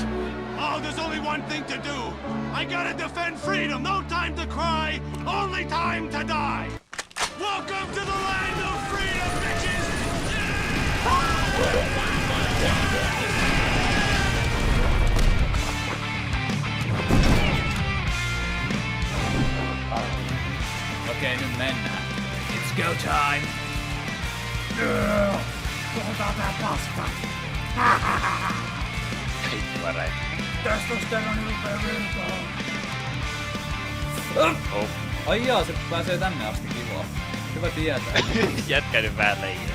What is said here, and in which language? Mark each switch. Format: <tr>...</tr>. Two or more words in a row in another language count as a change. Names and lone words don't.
<en>Oh, there's only one thing to do. I gotta defend freedom. No time to cry, only time to die. Welcome to the land of freedom, bitches!</en> <fi>Okei, nyt mennään.</fi> <en>It's go time.</en> <fi>Puhutaan tää paska. Vittu värein. Testosteroni rupee virtaan. Oh. Ai jaa, se pääsee tänne asti kivaa. Hyvä tietää. Jätkä nyt vähän leijaa.</fi>